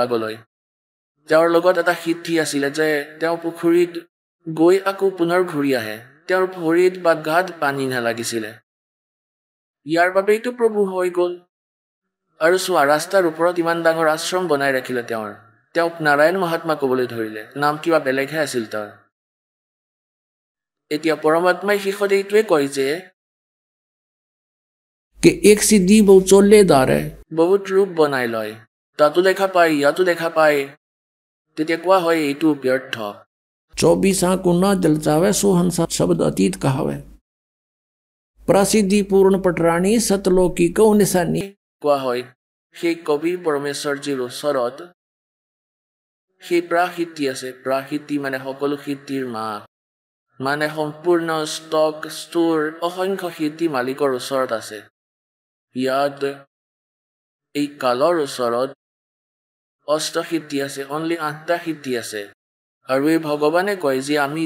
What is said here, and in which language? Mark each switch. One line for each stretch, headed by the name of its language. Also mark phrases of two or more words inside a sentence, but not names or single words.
Assamese: আগলৈ তেওঁৰ লগত এটা সিদ্ধি আছিলে যে তেওঁ পুখুৰীত গৈ আকৌ পুনৰ ঘূৰি আহে তেওঁৰ ভৰিত বা গাত পানী নালাগিছিলে ইয়াৰ বাবেইতো প্ৰভু হৈ গ'ল আৰু চোৱা ৰাস্তাৰ ওপৰত ইমান ডাঙৰ আশ্ৰম বনাই ৰাখিলে তেওঁক নাৰায়ণ মহাত্মা ক'বলৈ ধৰিলে নাম কিবা বেলেগহে আছিল তাৰ এতিয়া পৰমাত্মাই শেষত এইটোৱে কয় যে
Hindi: कि एक सिद्धि बहु चोल्लेदार है
Assamese: বহুত ৰূপ বনাই লয় তাতো দেখা পায় ইয়াতো দেখা পায় তেতিয়া কোৱা হয় এইটো ব্যৰ্থ
Hindi: 24 को ना जलचावे सो हंसा शब्द अतीत कहावे प्रसिद्धि पूर्ण पटराणी सतलोकी को निशानी
Assamese: কোৱা হয় সেই কবি পৰমেশ্বৰজীৰ ওচৰত সেই প্ৰাসিদ্ধি আছে প্ৰাসিদ্ধি মানে সকলো সিদ্ধিৰ মা মানে সম্পূৰ্ণ ষ্টক ষ্ট'ৰ অসংখ্য সিদ্ধি মালিকৰ ওচৰত আছে ইয়াত এই কালৰ ওচৰত অষ্টসিদ্ধি আছে অনলি 8টা সিদ্ধি আছে আৰু এই ভগৱানে কয় যে আমি